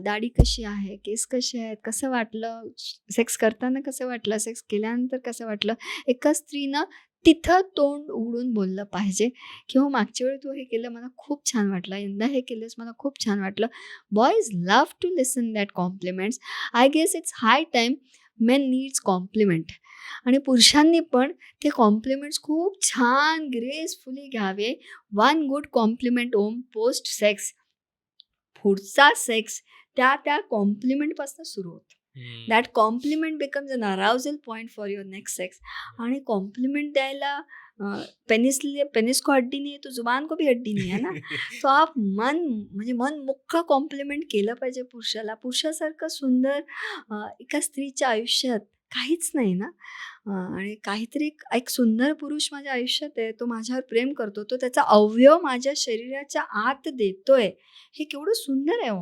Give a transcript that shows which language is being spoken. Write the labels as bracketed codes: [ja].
[mr] दाढी कशी आहे? केस कसे आहेत? कसं वाटलं? सेक्स करताना कसं वाटलं? सेक्स केल्यानंतर कसं वाटलं? एका स्त्रीनं तिथं तोंड उघडून बोललं पाहिजे, की "हो, मागच्या वेळी तू हे केलं मला खूप छान वाटलं. यंदा हे केलंस मला खूप छान वाटलं." [en] Boys love to listen that compliments. I guess it's high time men needs compliment. [mr] आणि पुरुषांनी पण ते कॉम्प्लिमेंट्स खूप छान ग्रेसफुली घ्यावे. [en] One good compliment on post sex. [mr] पुढचा सेक्स त्या कॉम्प्लिमेंटपासून सुरू होतो. [en] That compliment becomes an arousal point for your next sex. [mr] आणि कॉम्प्लिमेंट द्यायला [hi] पेनिस को हड्डी नहीं है तो जुबान को भी हड्डी नहीं है ना. [mr] तो आप मन मुख्य कॉम्प्लिमेंट केलं पाहिजे पुरुषाला. पुरुषासारखं सुंदर एका स्त्रीच्या आयुष्यात काहीच नाही ना. आणि काहीतरी एक सुंदर पुरुष माझ्या आयुष्यात आहे, तो माझ्यावर प्रेम करतो, तो त्याचा अवयव माझ्या शरीराच्या आत देतोय, हे केवढं सुंदर आहे.